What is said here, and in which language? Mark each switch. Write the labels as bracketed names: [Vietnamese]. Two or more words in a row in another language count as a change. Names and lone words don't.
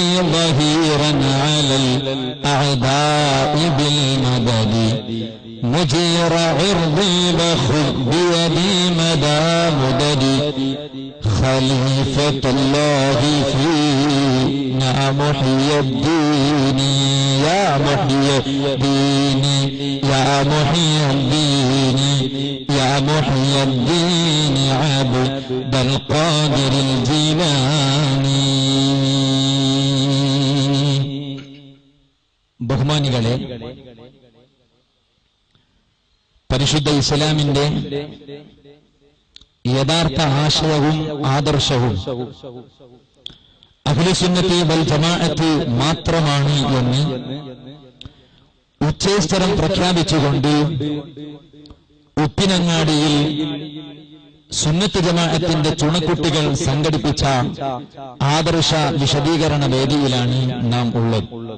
[Arabic] ظهيرا على الأعداء بالمدد مجير عرضي وخذ بيدي مدى مددي خليفة الله فينا محيي الدين يا محيي الدين يا محيي الدين يا محيي الدين عبد القادر الجيلاني. [Malayalam] ബഹുമാനികളെ, പരിശുദ്ധ ഇസ്ലാമിന്റെ യഥാർത്ഥ ആശയവും ആദർശവും [Arabic] أهل السنة والجماعة [Malayalam] മാത്രമാണ് എന്ന് ഉച്ചേസ്തരം പ്രഖ്യാപിച്ചുകൊണ്ട് ഉപ്പിനങ്ങാടിയിൽ സുന്നത്ത് ജമാഅത്തിന്റെ ചുണക്കുട്ടികൾ സംഘടിപ്പിച്ച ആദർശ വിശദീകരണ വേദിയിലാണ് നാം ഉള്ളത്.